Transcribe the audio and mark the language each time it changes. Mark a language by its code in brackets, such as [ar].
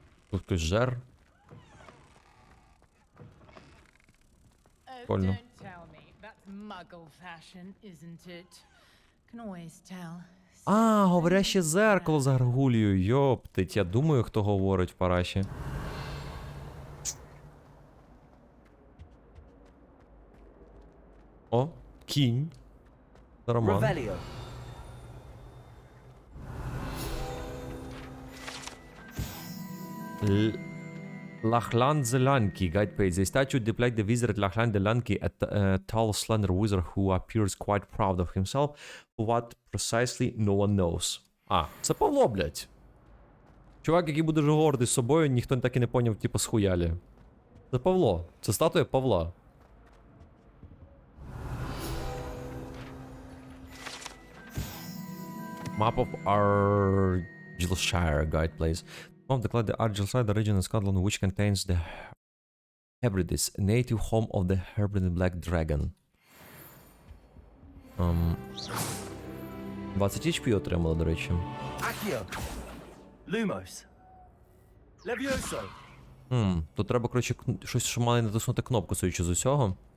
[uk] Тут хтось жер. [en] Oh, [uk] Прикольно. [en] don't tell me. That's muggle fashion, isn't it? Can always tell. [uk] А, говоряще зеркало з гаргулією, йоптить. Я думаю, хто говорить в параші. О, кінь. Роман. Revelio. [en] Lachlan the Lanky, guide page. The statue depicts the wizard Lachlan the Lanky, a tall, slender wizard who appears quite proud of himself. What precisely, no one knows. [uk] А, це Павло, блядь. Чувак, який буде дуже гордий з собою, ніхто так і не поняв, типу, схуялі. Це Павло. Це статуя Павла. [en] Map of Argyllshire, guide place. Of declared the Argyllshire, the region in Scotland which contains the Hebrides, native home of the Hebridean Black Dragon. [uk] 20 HP отримали, до речі. Accio. Lumos. Levioso. Тут треба, коротше, щось, що має натиснути кнопку, судячи з усього.